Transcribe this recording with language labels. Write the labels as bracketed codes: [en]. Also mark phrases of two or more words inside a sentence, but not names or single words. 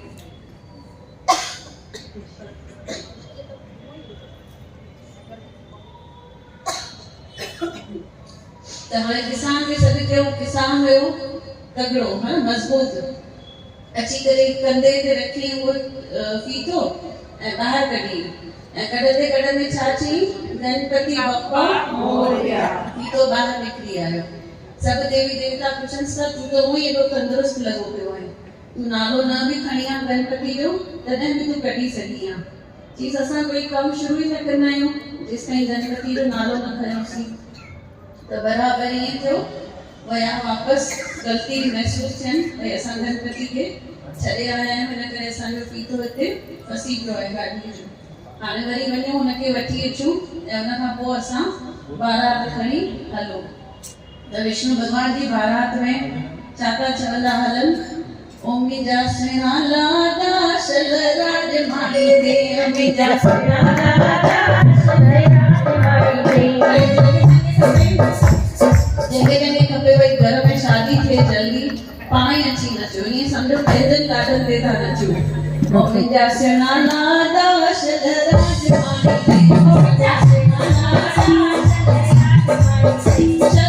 [sd] त हाणे किसान खे सॾु कयो। किसान हुयो तगड़ो, हा मज़बूत। अची करे कंधे ते रखी उहो फीतो ऐं ॿाहिरि कढी, ऐं कढंदे कढंदे छा चई, [mr] गणपति बप्पा मोरया। [sd] फीतो ॿाहिरि निकिरी आयो। सभु देवी देवता पुछंसि था तूं त उहो ई एॾो तंदुरुस्त लॻो पियो आहे, तूं नालो न बि खणी आ गणपति जो, तॾहिं बि तूं कढी सघी आ। चईसि असां कोई कमु शुरू ई न कंदा आहियूं जेसि ताईं गणपति जो नालो न खयोसीं। त बराबरि ईअं थियो। वया वापसि, ग़लती महसूसु थियनि भई असां गणपति खे छॾे आया आहियूं, हिन करे असांजो फीतो हिते फसी पियो आहे गाॾीअ जो। हाणे वरी वञूं हुनखे वठी अचूं ऐं हुनखां पोइ असां बारात खणी हलो। त विष्णु भॻवान जी बारात में छा था चवंदा हलनि, ओ मुंहिंजा सुहिणा लाॾा शल राज माई दे, मुंहिंजा सुहिणा लाॾा शल राज माई दे। जंहिंखे जंहिंखे खपे भई घर में शादी थिए जल्दी पाण ई अची नचो, ईअं सम्झो पैदल गार्डन ते था नचूं। ओ मुंहिंजा सुहिणा लाॾा शल राज माई दे, ओ मुंहिंजा सुहिणा लाॾा शल राज माई दे।